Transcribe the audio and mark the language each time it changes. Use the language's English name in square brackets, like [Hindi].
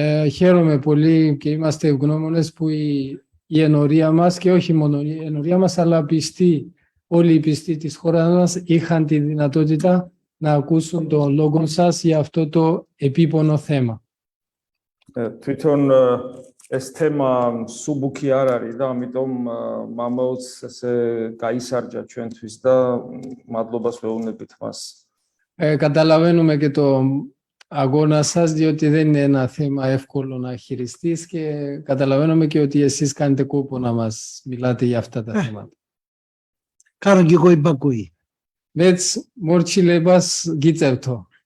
[Greek] Χαίρομαι πολύ και είμαστε ευγνώμονες που η ενορία μας και όχι μόνο η ενορία μας αλλά πιστοί, όλοι οι πιστοί της χώρας μας είχαν τη δυνατότητα να ακούσουν τον λόγο σας για αυτό το επίπονο θέμα. [Georgian] თვითონ ეს თემა სუბუქი არ არის და ამიტომ მამაოც ესე გაისარჯა ჩვენთვის და მადლობას ვეუბნებით მას. [Greek] Καταλαβαίνουμε και το αγώνα σας διότι δεν είναι ένα θέμα εύκολο να χειριστείς και καταλαβαίνουμε και ότι εσείς κάνετε κόπο να μας μιλάτε για αυτά τα θέματα. Κάνω και εγώ υπακούει. [Georgian] Მეც მორჩილებას გიწევთო.